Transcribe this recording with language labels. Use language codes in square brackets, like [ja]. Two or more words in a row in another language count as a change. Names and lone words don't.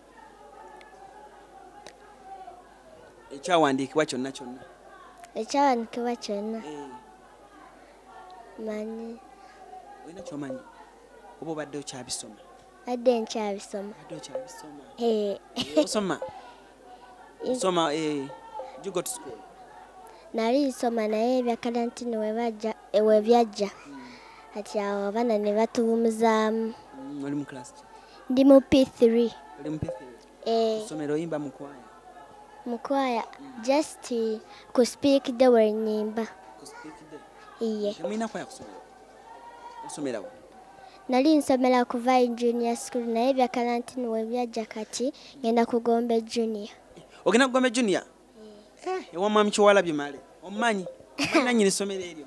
[lg] Ekyawandiikibwa kyonna? Ekyawandiikibwa kyonna? Manyi. Olina ky'omanyi? Oba obadde okyabisoma? Badde nkyabisoma. Osoma? Osoma, [en] you go to school? [lg] Nali nsoma naye ebya karantini we byajja. Ati awo abaana ne batuwumuzaamu. Oli mu class ki? Ndi mu P3. Oli mu P3? Somero oyimba mu kwaya? Mu kwaya, just ku [en] speak the word [lg] nyimba. [en] Ku speak the? [lg] Iye. Temulina kwaya kusomera? Osomerawo? Nali nsomera ku Vine Junior School naye ebya karantini we byajja kati ngenda ku Gombe Junior. Ogenda ku Gombe Junior? Ewa mwami Kiwalabye Male. Omumanyi? Nannyini ssomero eryo?